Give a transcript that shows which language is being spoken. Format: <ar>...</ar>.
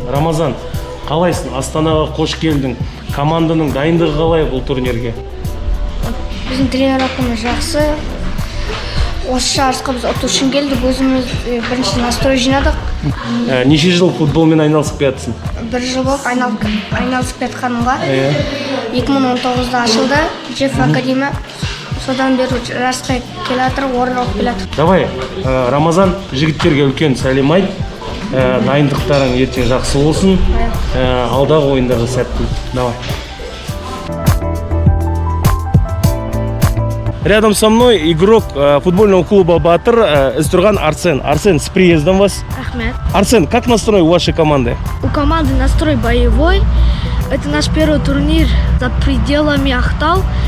<kk>Рамазан, қалайсың? Астанаға қош келдің. Команданың дайындығы қалай бұл турнирге? Біздің тренировкамыз жақсы. Осы жарысқа біз ұту үшін келдік. Өзіміз бірінші настрой жинадық. Неше жыл футболмен айналысып келатсың? Бір жыл болып айналысып жатқанымға. 2019-да ашылды Джефф академия. Содан бері жарысқа келатыр, орын алып келатыр.</kk> <ru>Давай,</ru> <kk>Рамазан, жігіттерге үлкен сәлем айт. Дайындықтарың ертең жақсы болсын. Алдағы ойындарға сәттілік.</kk> <ru>Давай. Рядом со мной игрок футбольного клуба «Батыр» Истурган Арсен. Арсен, с приездом вас. Ахмед. Арсен, как настрой у вашей команды? У команды настрой боевой. Это наш первый турнир за пределами Ақтау.</ru>